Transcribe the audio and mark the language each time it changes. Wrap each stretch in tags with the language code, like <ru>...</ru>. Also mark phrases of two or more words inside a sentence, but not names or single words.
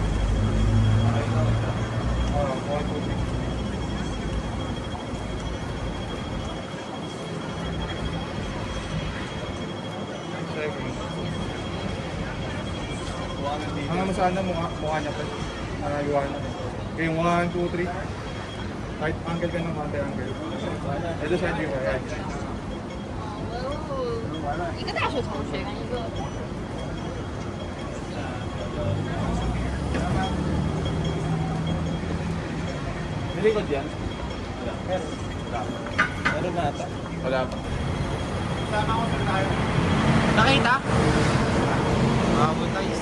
<tl>Okay. 1, 2, 3. Hanggang saan na mukha niya pa. Iwanan. Okay, 1, 2, 3. Kahit angle ka ng konti angle. Ito sa view. Ayan.</tl> <zh>一个大学同学跟一个</zh> <tl>Nilikod yan? Meron na ata. Wala pa. Nakita? Mabutais.</tl>